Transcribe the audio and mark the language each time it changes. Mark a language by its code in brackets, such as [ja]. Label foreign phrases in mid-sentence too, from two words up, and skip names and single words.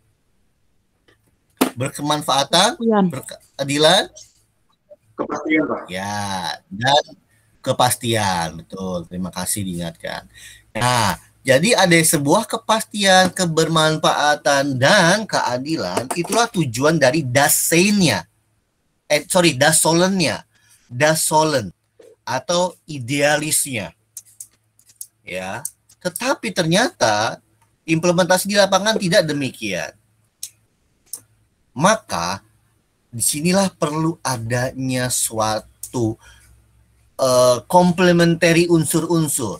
[id] Berkemanfaatan, berkeadilan, kepastian, Pak. Ya, dan kepastian, betul. Terima kasih diingatkan. Nah, jadi ada sebuah kepastian, kebermanfaatan, dan keadilan. Itulah tujuan dari [de] das sein- [id] nya. [de] Das Sollen- [id] nya. [de] Das Sollen [id] atau idealisnya. Ya. Tetapi ternyata implementasi di lapangan tidak demikian. Maka disinilah perlu adanya suatu komplementari unsur-unsur.